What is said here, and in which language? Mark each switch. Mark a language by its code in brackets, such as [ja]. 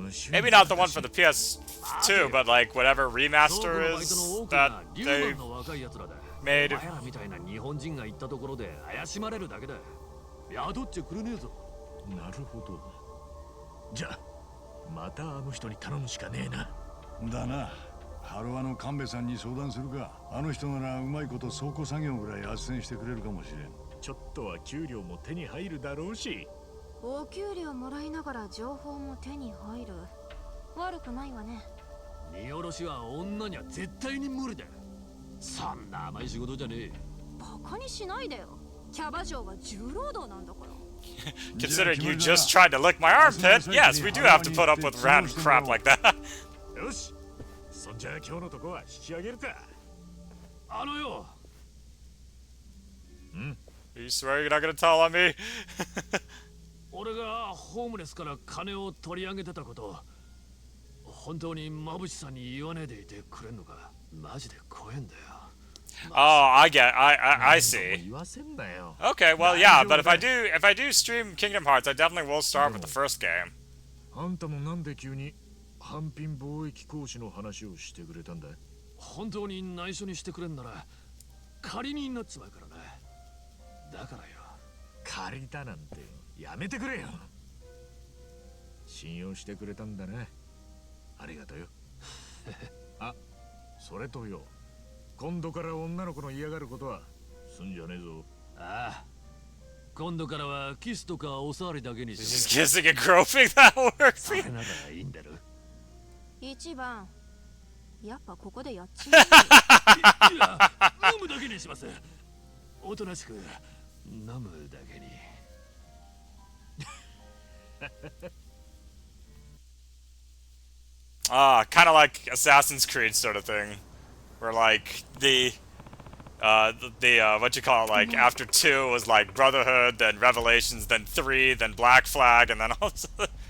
[en] Maybe not the one for the PS2, but like whatever remaster is that they made. [ja] お前らみたいな日本人が行ったところで怪しまれるだけだ。宿っちゃくれねえぞ。なるほど。じゃあまたあの人に頼むしかねえな。だな。ハロワの神戸さんに相談するか。あの人ならうまいこと倉庫作業ぐらい斡旋してくれるかもしれん。ちょっとは給料も手に入るだろうし。お給料もらいながら情報も手に入る。悪くないわね。荷下ろしは女には絶対に無理だ。そんな甘い仕事じゃねえ。バカにしないでよ。キャバ嬢は重労働なんだから。 [en] Considering you just tried to lick my armpit, yes, we do have to put up with random crap like that. [ja] よし、そんじゃあ今日のとこは引き上げるか。あのよ。 [en] You swear you're not gonna tell on me? [ja] 俺がホームレスから金を取り上げてたこと、本当にマブシさんに言わねえでいてくれんのか。マジで怖えんだよ。 [en] Oh, I see. Okay, well, yeah, but if I do stream Kingdom Hearts, I definitely will start with the first game. [ja] あんたもなんで急に販品貿易公司の話をしてくれたんだ？本当に内緒にしてくれんなら仮になっちまうからな。だからよ。借りたなんてやめてくれよ。信用してくれたんだね。ありがとうよ。あ、それとよ。今度から女の子の嫌がることはすんじゃねえぞ。ああ。今度からはキスとかお触りだけにして。 [en] Just kissing and groping, that works. [ja] それならいいんだろ。一番。やっぱここでやっちまう。いや、飲むだけにします。おとなしく飲むだけに。 [en] Ah, kind of like Assassin's Creed sort of thing. where like the what you call it, like after 2 was like Brotherhood, then Revelations, then 3, then Black Flag, and then also. Oh.